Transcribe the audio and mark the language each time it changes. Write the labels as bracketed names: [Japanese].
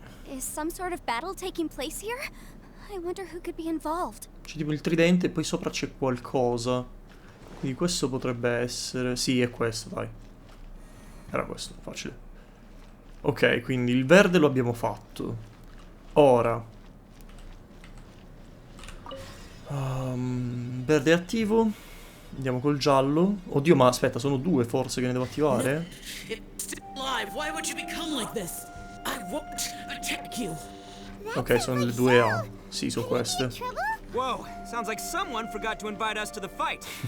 [English] Is some sort of battle taking place here? I wonder who could be involved. [Italian] C'è tipo il tridente e poi sopra c'è qualcosa. Quindi questo potrebbe essere... Sì, è questo, dai. Era questo, facile. Ok, quindi il verde lo abbiamo fatto. Ora. Verde è attivo. Andiamo col giallo. Oddio, ma aspetta, sono due forse che ne devo attivare? [English] It's still alive. Why would you become like this? I won't attack you. [Italian] Ok, sono le due A. Sì, sono queste. [English] Whoa, sounds like someone forgot to invite us to the fight.